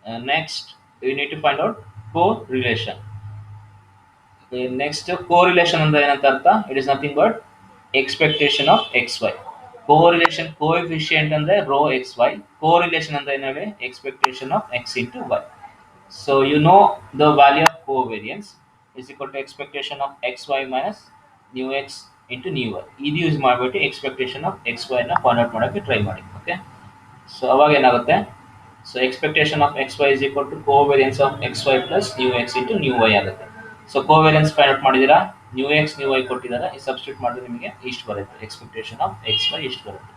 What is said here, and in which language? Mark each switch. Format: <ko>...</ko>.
<en>Next, you need to find out correlation.</en> <kn>Next, correlation ಅಂದ್ರೆ ಏನಂತ ಅರ್ಥ?</kn> <en>It is nothing but expectation of xy. Correlation coefficient ಅಂದ್ರೆ rho xy.</en> <kn>Correlation ಅಂದ್ರೆ ಏನು ಹೇಳಿ?</kn> <en>Expectation of x into y. So you know the value of covariance is equal to expectation of xy minus new x into new y.</en> <kn>ಇದು use ಮಾಡಿಬಿಟ್ಟು expectation of xy ನ find out ಮಾಡೋಕ್ಕೆ try ಮಾಡಿ.</kn> <en>okay, so</en> <kn>ಅವಾಗ ಏನಾಗುತ್ತೆ,</kn> <en>So expectation of x y is equal to covariance of x y plus nu x into nu y ಆಗುತ್ತೆ.</en> <kn>So covariance find out ಮಾಡಿದ್ದೀರಾ, new X new Y ಕೊಟ್ಟಿದ್ದಾರೆ, ಈ substitute ಮಾಡಿದ್ರೆ ನಿಮಗೆ ಇಷ್ಟು ಬರುತ್ತೆ, ಎಕ್ಸ್ಪೆಕ್ಟೇಷನ್ ಆಫ್ ಎಕ್ಸ್ ವೈ ಇಷ್ಟು ಬರುತ್ತೆ.</kn>